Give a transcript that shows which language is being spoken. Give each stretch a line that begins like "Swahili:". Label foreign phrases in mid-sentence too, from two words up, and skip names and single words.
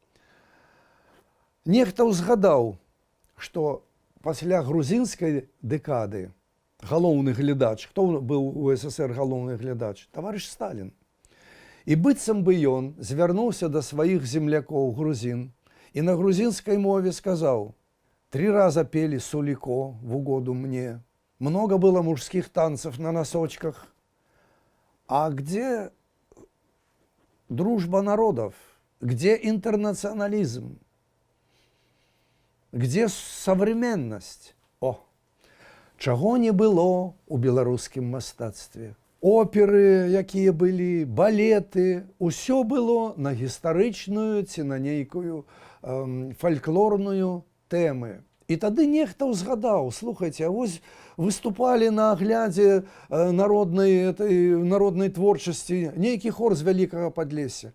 Belarusian: Нехта ўзгадаў, што пасля грузінскай дэкады галоўны глядач, хто быў у СССР галоўны глядач? Таварыш Сталін. І быццам бы ён звярнуўся да сваіх землякоў грузін і на грузінскай мове сказаў:
Russian: 3 раза пели Сулико в угоду мне, много было мужских танцев на носочках. А где дружба народов? Где интернационализм? Где современность? О,
Belarusian: чаго не было у беларускім мастацтве. Оперы, якія былі, балеты, усё было на гістарычную ці на нейкую фальклорную тэмы. І тады нехта ўзгадаў: слухайце, а вось выступалі на аглядзе народнай творчасці нейкі хор з Вялікага Падлесся.